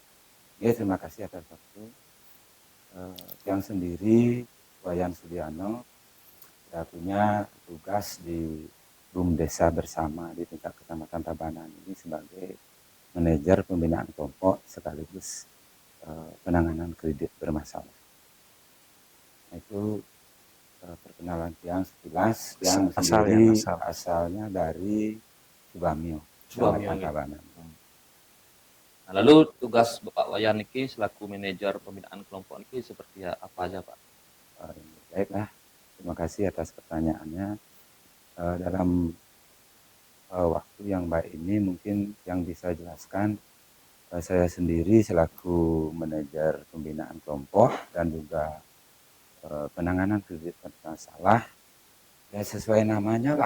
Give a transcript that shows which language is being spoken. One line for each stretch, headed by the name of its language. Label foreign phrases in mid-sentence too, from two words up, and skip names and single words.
Indonesian: Ya, terima kasih atas waktu. Yang sendiri Wayan Sudiano saya punya tugas di BUM Desa Bersama di tingkat Kecamatan Tabanan ini sebagai manajer pembinaan kelompok sekaligus penanganan kredit bermasalah. Nah, itu perkenalan tiang sekilas. Yang Asalnya, sendiri asalnya dari Subamio, Subamio, Kecamatan ya. Tabanan. Nah, lalu tugas Bapak Wayan niki selaku manajer pembinaan kelompok niki seperti apa aja Pak? Baiklah, terima kasih atas pertanyaannya. Dalam waktu yang baik ini mungkin yang bisa jelaskan saya sendiri selaku manajer pembinaan kelompok dan juga penanganan kredit bermasalah, ya sesuai namanya lah.